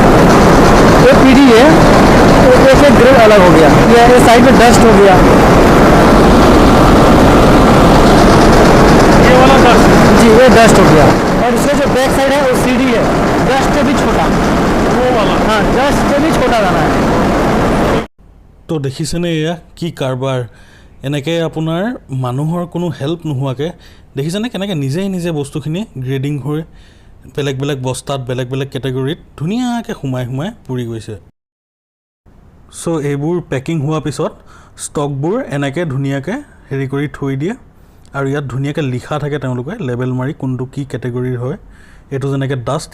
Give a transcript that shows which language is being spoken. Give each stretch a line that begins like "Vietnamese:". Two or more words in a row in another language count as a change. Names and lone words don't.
Hindi: ये PD है तो एक ग्रेड अलग हो गया। ये साइड में डस्ट हो गया, ये वाला डस्ट, जी ये डस्ट हो गया। और इसका जो बैक साइड है वो CD है, डस्ट से भी छोटा, वो वाला। हाँ डस्ट से भी छोटा दाना है।
Assamese: তো দেখিছেনে এয়া কি কাৰবাৰ? এনেকৈ আপোনাৰ মানুহৰ কোনো হেল্প নোহোৱাকৈ দেখিছেনে কেনেকৈ নিজে বস্তুখিনি গ্ৰেডিং হৈ বেলেগ বেলেগ বস্তাত বেলেগ বেলেগ কেটেগৰীত ধুনীয়াকৈ সোমাই পুৰি গৈছে। চ' এইবোৰ পেকিং হোৱাৰ পিছত ষ্টকবোৰ এনেকৈ ধুনীয়াকৈ হেৰি কৰি থৈ দিয়ে আৰু ইয়াত ধুনীয়াকৈ লিখা থাকে তেওঁলোকে লেবেল মাৰি কোনটো কি কেটেগৰীৰ হয় এইটো যেনেকৈ ডাষ্ট